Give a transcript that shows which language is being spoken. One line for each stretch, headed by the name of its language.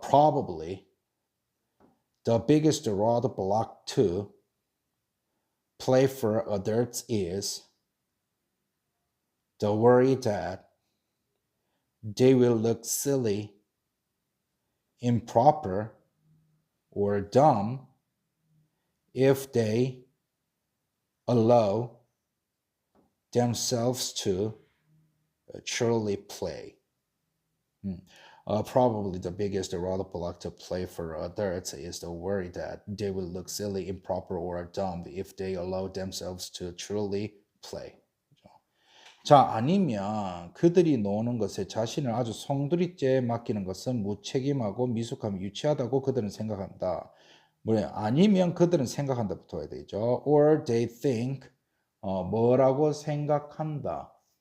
English: Probably the biggest roadblock to play for adults is the worry that they will look silly, improper, or dumb if they allow themselves to truly play. Probably the biggest roadblock to play for adults is the worry that they will look silly, improper, or dumb if they allow themselves to truly play.
Korean: 자, 아니면 그들이 노는 것에 자신을 아주 송두리째 맡기는 것은 무책임하고 미숙하며 유치하다고 그들은 생각한다. 뭐예요? 아니면 그들은 생각한다 붙어야 되죠.
English: Or they think
Korean: 뭐라고 생각한다.